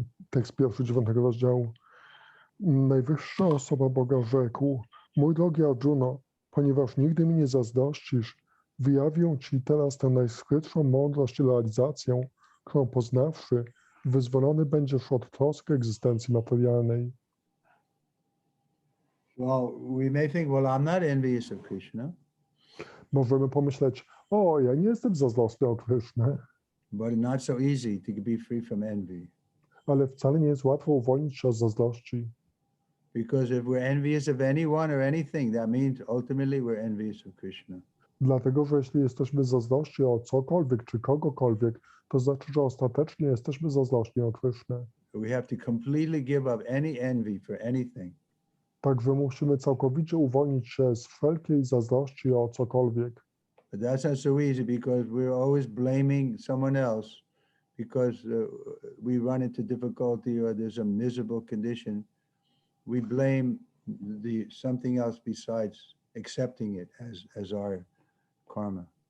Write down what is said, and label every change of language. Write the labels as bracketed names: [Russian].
[Polish] Tekst pierwszy 9 rozdziału. Najwyższa osoba Boga rzekł, mój drogi Arjuno, ponieważ nigdy mi nie zazdrościsz, wyjawię ci teraz tę najskrytszą mądrość i realizację, którą poznawszy, wyzwolony będziesz od trosk egzystencji materialnej. [English] Well, we may think, well, I'm not envious of Krishna. [Polish] Możemy pomyśleć, o, ja nie jestem zazdrosny o Krysznę, [English] But not so easy to be free from envy. [Polish] ale wcale nie jest łatwo uwolnić się od zazdrości. [English] Because if we're envious of anyone or anything, that means ultimately we're envious of Krishna. [Polish] Dlatego, że jeśli jesteśmy zazdrośni o cokolwiek czy kogokolwiek, to znaczy, że ostatecznie jesteśmy zazdrośni o Krysznę. [English] We have to completely give up any envy for anything. [Polish] Także musimy całkowicie uwolnić się z wszelkiej zazdrości o cokolwiek. [English] But that's not so easy because we're always blaming someone else because we run into difficulty or there's a miserable condition. We blame something else besides accepting it as our karma.